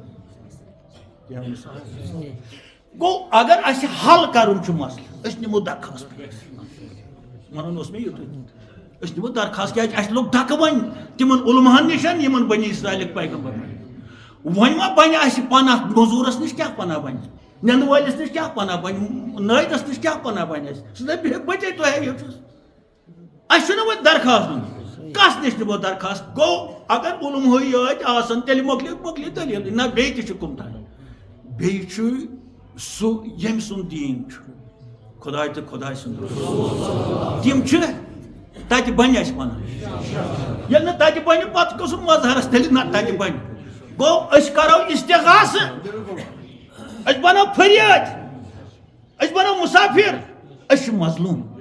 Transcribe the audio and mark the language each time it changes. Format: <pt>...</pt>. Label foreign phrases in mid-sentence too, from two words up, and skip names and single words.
<ks>گوٚو اگر اَسہِ حل کرُن چھُ مسلہٕ أسۍ نِمو درخاست ونُن اوس مےٚ یُتُے أسۍ نِمو درخاست کیٛازِ اَسہِ لوٚگ دھکہٕ وۄنۍ تِمن علماہن نِش یِمن بنی اسرائیلٕکۍ پیغمبرن وۄنۍ ما بنہِ اَسہِ پناہ موٚزوٗرس نِش کیٛاہ پناہ بنہِ نند والس نش کیا پناہ بن نٲیدس نش کیا پناہ بن سہ دپ بچے تہ ہیوچس</ks> <ur>اچھا وہ</ur> <ks>درخواست دن کس نش نمو درخواست گو اگر علم یاد آسن تیل مکلی دلیل نہ بیٚیہِ تہِ چھُ کُم تانۍ بیٚیہِ چھُ سُہ ییٚمہِ سُنٛد دیٖن چھُ خداے تہٕ خداے سُنٛد تِم چھِ تتہِ بنہِ اَسہِ پنُن ییٚلہِ نہٕ تتہِ بنہِ پتہٕ گوٚژھ مظہرس تیٚلہِ نہ تتہِ بنہِ گوٚو أسۍ کرو استغاثہ أسۍ بنو فریاد أسۍ بنو مسافر أسۍ چھِ مظلوم</ks>